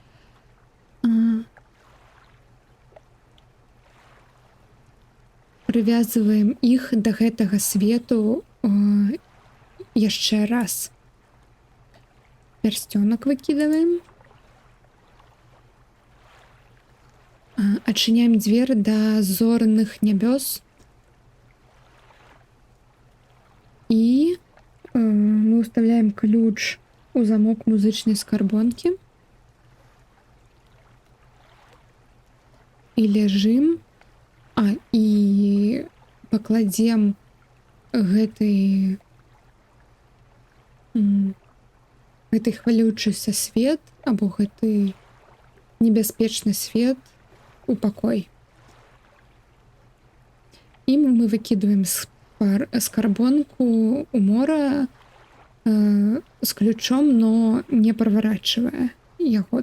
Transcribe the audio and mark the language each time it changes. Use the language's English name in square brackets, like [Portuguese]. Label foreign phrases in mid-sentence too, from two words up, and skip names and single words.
[Belarusian] Прывязываем іх да гэтага свету яшчэ раз. Пярсцёнак выкидываем. Адчыняем дзверы да зорных нябёс. И мы уставляем ключ у замок музычной скарбонки. [Russian] И лежим. [Belarusian] И покладем гэты хвалючийся свет або гэты небяспечны свет у пакой. И мы выкидываем скарбонку у мора с ключом, [Russian] но не проворачивая [Belarusian] яго.